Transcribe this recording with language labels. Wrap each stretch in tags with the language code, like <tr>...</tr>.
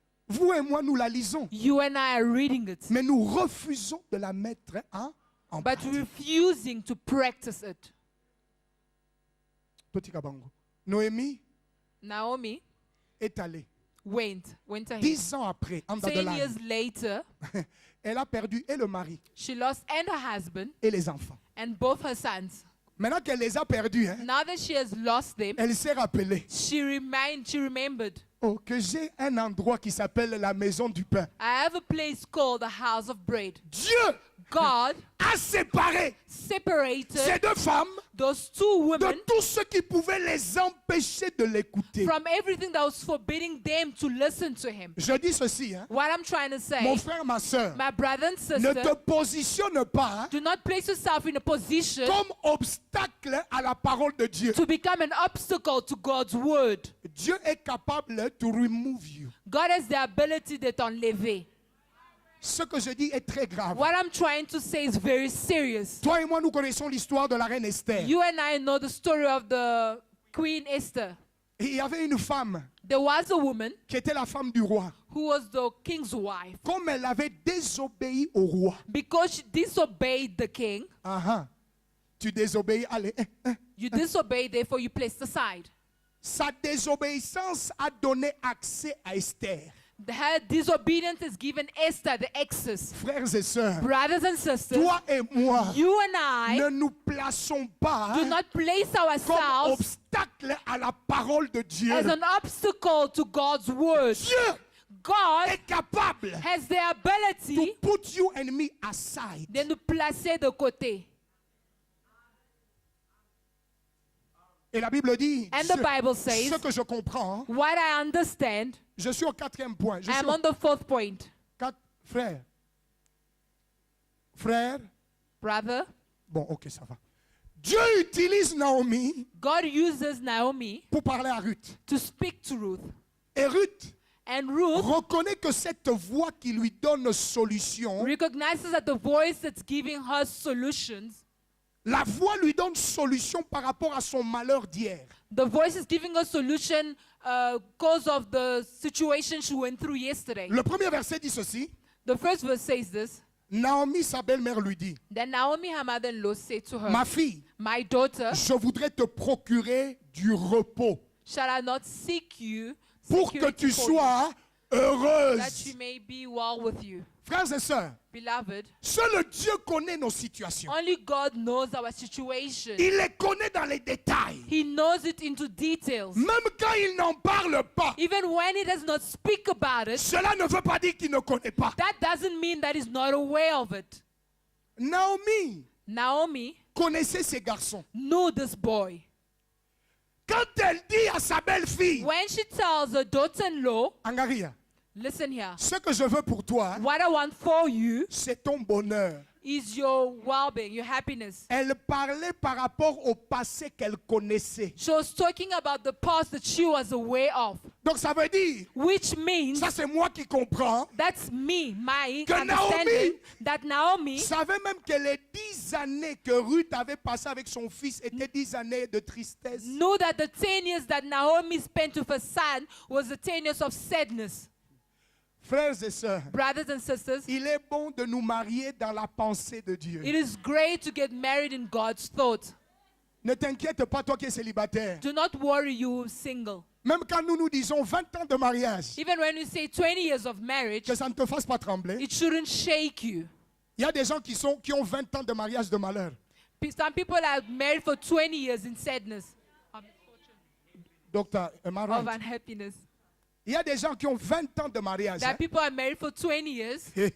<fr>Vous et moi, nous la lisons.</fr> <en>You and I are reading it,</en> <fr>Mais nous refusons de la mettre en</fr> <en>but</en> <fr>pratique.</fr> <en>refusing to practice it.</en> <fr>Petit Kabango. Noémie</fr> <en>Naomi</en> <fr>est allée.</fr> <en>went ahead.</en> <fr>10 ans après, en</fr> <en>10 Dadelan, years later,</en> <fr>elle a perdu et le mari</fr> <en>she lost and her husband</en> <fr>et les enfants.</fr> <en>and both her sons.</en> <fr>Maintenant qu'elle les a perdus, hein,</fr> <en>Now that she has lost them,</en> <fr>elle s'est rappelée</fr> <en>she remembered,</en> <fr>que j'ai un endroit qui s'appelle la maison du pain.</fr> <en>I have a place called the house of bread.</en> <fr>Dieu</fr> <en>God</en> <fr>a séparé ces</fr> <en>separated</en> <fr>deux femmes</fr> <en>those two women</en> <fr>de tout ce qui pouvait les empêcher de l'écouter.</fr> <en>from everything that was forbidding them to listen to him.</en> <fr>Je dis ceci, hein,</fr> <en>What I'm trying to say,</en> <fr>mon frère, ma soeur,</fr> <en>my brother and</en> <fr>ne</fr> <en>sister,</en> <fr>te positionne pas</fr> <en>do not place yourself in a position</en> <fr>comme obstacle à la parole de Dieu.</fr> <en>to become an obstacle to God's word.</en> <fr>Dieu est capable</fr> <en>to remove you. God has the ability</en> <fr>de t'enlever. Ce que je dis est très grave.</fr> <en>What I'm trying to say is very serious.</en> <fr>Toi et moi, nous connaissons l'histoire de la reine Esther.</fr> <en>You and I know the story of the Queen Esther.</en> <fr>Et il y avait une femme</fr> <en>There was a woman</en> <fr>qui était la femme du roi.</fr> <en>who was the king's wife.</en> <fr>Comme elle avait désobéi au roi.</fr> <en>Because she disobeyed the king,</en> <fr>Tu désobéis, allez.</fr> <en>you disobeyed, therefore you placed aside.</en> <fr>Sa désobéissance a donné accès à Esther.</fr> <en>Her disobedience has given Esther the access.</en> <fr>Frères et sœurs,</fr> <en>Brothers and sisters,</en> <fr>toi et moi,</fr> <en>you and</en> <fr>ne</fr> <en>I</en> <fr>nous plaçons pas</fr> <en>do not place</en> <fr>comme</fr> <en>ourselves</en> <fr>obstacle à la parole de Dieu.</fr> <en>as an obstacle to God's word.</en> <fr>Dieu</fr> <en>God</en> <fr>est capable</fr> <en>has the to ability put you and me aside.</en> <fr>de nous placer de côté. Et la Bible dit,</fr> <en>And the Bible says,</en> <fr>ce que je comprends,</fr> <en>what I understand,</en> <fr>je suis au 4e point. Je</fr> <en>I</en> <fr>suis</fr> <en>am on the 4th point.</en> <fr>Frère. Frère.</fr> <en>Brother,</en> <fr>Bon, ok, ça va. Dieu utilise Naomi</fr> <en>God uses Naomi</en> <fr>pour parler à Ruth.</fr> <en>to speak to Ruth.</en> <fr>Et Ruth</fr> <en>And Ruth</en> <fr>reconnaît que cette voix qui lui donne solution,</fr> <en>recognizes that the voice that's giving her solutions,</en> <fr>la voix lui donne solution par rapport à son malheur d'hier.</fr> <en>the voice is giving her solution because of the situation she went through yesterday.</en> <fr>Le premier verset dit ceci.</fr> <en>The first verse says this.</en> <fr>Naomi, sa belle-mère, lui dit,</fr> <en>Then Naomi, her mother-in-law, said to her,</en> <fr>ma fille,</fr> <en>my daughter,</en> <fr>je voudrais te procurer du repos.</fr> <en>shall I not seek you</en> <fr>pour que</fr> <en>security</en> <fr>tu</fr> <en>for you,</en> <fr>sois</fr> <en>that</en> <fr>heureuse.</fr> <en>you may be well with you.</en> <fr>Frères et sœurs,</fr> <en>Beloved,</en> <fr>seul Dieu connaît nos situations.</fr> <en>only God knows our situation.</en> <fr>Il les connaît dans les détails.</fr> <en>He knows it into details.</en> <fr>Même quand il n'en parle pas,</fr> <en>Even when he does not speak about it,</en> <fr>cela ne veut pas dire qu'il ne connaît pas.</fr> <en>that doesn't mean that he's not aware of it.</en> <fr>Naomi Connaissait ces garçons.</fr> <en>knew this boy.</en> <fr>Quand elle dit à sa belle-fille,</fr> <en>When she tells her daughter-in-law, Angaria, listen here,</en> <fr>ce que je veux pour toi,</fr> <en>what I want for you</en> <fr>c'est ton bonheur.</fr> <en>is your well-being, your happiness.</en> <fr>Elle parlait par rapport au passé qu'elle connaissait.</fr> <en>She was talking about the past that she was aware of,</en> <fr>Donc ça veut dire,</fr> <en>which means</en> <fr>ça c'est moi qui comprends,</fr> <en>that's me, my</en> <fr>Que</fr> <en>understanding, that Naomi</en> <fr>savait même que les 10 années que Ruth avait passées avec son fils étaient 10 années de tristesse.</fr> <en>knew that the 10 years that Naomi spent with her son was the 10 years of sadness.</en> <fr>Frères et sœurs,</fr> <en>Brothers and sisters,</en> <fr>il est bon de nous marier dans la pensée de Dieu.</fr> <en>it is great to get married in God's thought.</en> <fr>Ne t'inquiète pas, toi qui es célibataire.</fr> <en>Do not worry, you single.</en> <fr>Même quand nous disons 20 ans de mariage,</fr> <en>Even when you say 20 years of marriage,</en> <fr>que ça ne te fasse pas trembler.</fr> <en>it shouldn't shake you.</en> <fr>Il y a des gens qui ont 20 ans de mariage de malheur.</fr> <en>Some people are married for 20 years in sadness, Docteur, am I of right? unhappiness.</en> <fr>Il y a des gens qui ont 20 ans de mariage.</fr> <en>That people are married for 20 years.</en>